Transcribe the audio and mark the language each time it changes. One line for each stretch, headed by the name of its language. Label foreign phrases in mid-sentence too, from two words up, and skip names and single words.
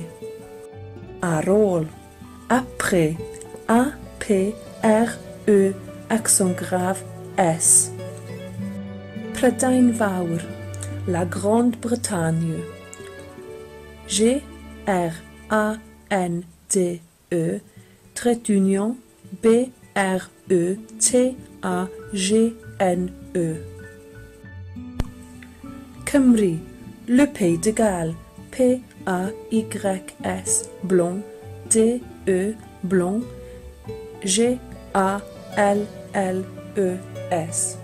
Welsh: Ar ôl,
French: après, A-P-R-E, accent grave, S.
Welsh: Prydain Fawr,
French: la Grande-Bretagne. G-R-A-N-D-E, trait d'union, B-R-E-T-A-G-N-E.
Welsh: Cymru,
French: le Pays de Galles, P-A-Y-S, blond, D-E, blond, G-A-L-L-E-S.